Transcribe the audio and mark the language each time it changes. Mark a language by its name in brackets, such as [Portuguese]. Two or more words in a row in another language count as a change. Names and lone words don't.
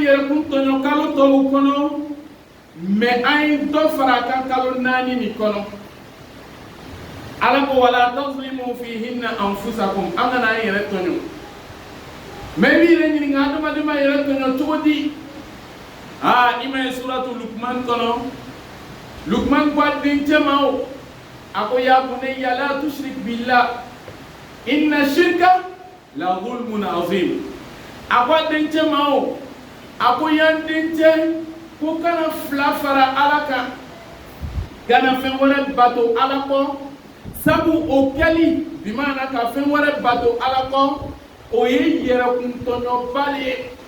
[Bambara] yɛrɛ kun tɔɲɔ kalo tɔw kɔnɔ mais an ye dɔ fara a kan kalo 4 nin kɔnɔ Ala ko [Arabic] ولا تظلموا فيهن أنفسكم [Bambara] an kana an yɛrɛ tɔɲɔ mais i b'i yɛrɛ ɲininka adamaden ma yɛrɛ tɔɲɔ cogo di i ma ye suratu Lukman kɔnɔ Lukman ko a dencɛ ma o a ko [Arabic] يا بني لا تشرك بالله إن الشرك لظلم عظيم [Bambara] a ko a dencɛ ma o a ko yan dencɛ ko kana fila fara Ala kan kana fɛn wɛrɛ bato Ala kɔ sabu o kɛli bi maana ka fɛn wɛrɛ bato Ala kɔ o ye yɛrɛkun tɔɲɔba de ye